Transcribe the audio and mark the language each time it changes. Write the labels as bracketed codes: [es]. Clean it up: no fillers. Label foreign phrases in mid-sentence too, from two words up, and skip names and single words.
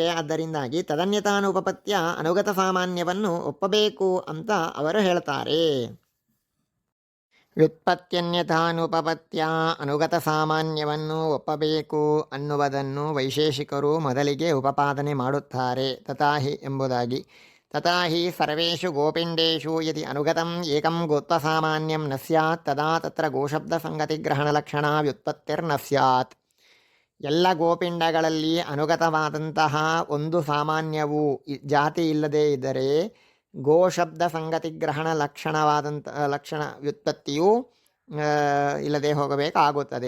[kn] ಆದ್ದರಿಂದಾಗಿ ತದನ್ಯತಾನುಪಪತ್ಯ ಅನುಗತ ಸಾಮಾನ್ಯವನ್ನು ಒಪ್ಪಬೇಕು ಅಂತ ಅವರು ಹೇಳ್ತಾರೆ. ವ್ಯುತ್ಪತ್ತ್ಯನ್ಯಥಾನುಪಪತ್ಯ ಅನುಗತ ಸಾಮಾನ್ಯವನ್ನು ಒಪ್ಪಬೇಕು ಅನ್ನುವುದನ್ನು ವೈಶೇಷಿಕರು ಮೊದಲಿಗೆ ಉಪಪಾದನೆ ಮಾಡುತ್ತಾರೆ. ತಥಾಹಿ ಎಂಬುದಾಗಿ. [sa] ತಥಾಹಿ ಸರ್ವೇಷು ಗೋಪಿಂಡೇಷು ಯದಿ ಅನುಗತಂ ಏಕಂ ಗೋತ್ವಸಾಮಾನ್ಯಂ ನ ಸ್ಯಾತ್ ತದಾ ತತ್ರ ಗೋಶಬ್ದ ಸಂಗತಿಗ್ರಹಣಲಕ್ಷಣ ವ್ಯುತ್ಪತ್ತಿರ್ನ ಸ್ಯಾತ್. [kn] ಎಲ್ಲ ಗೋಪಿಂಡಗಳಲ್ಲಿ ಅನುಗತವಾದಂತಹ ಒಂದು ಸಾಮಾನ್ಯವು ಜಾತಿ ಇಲ್ಲದೇ ಇದ್ದರೆ ಗೋಶಬ್ದ ಸಂಗತಿಗ್ರಹಣ ಲಕ್ಷಣ ವ್ಯುತ್ಪತ್ತಿಯು ಇಲ್ಲದೆ ಹೋಗಬೇಕಾಗುತ್ತದೆ.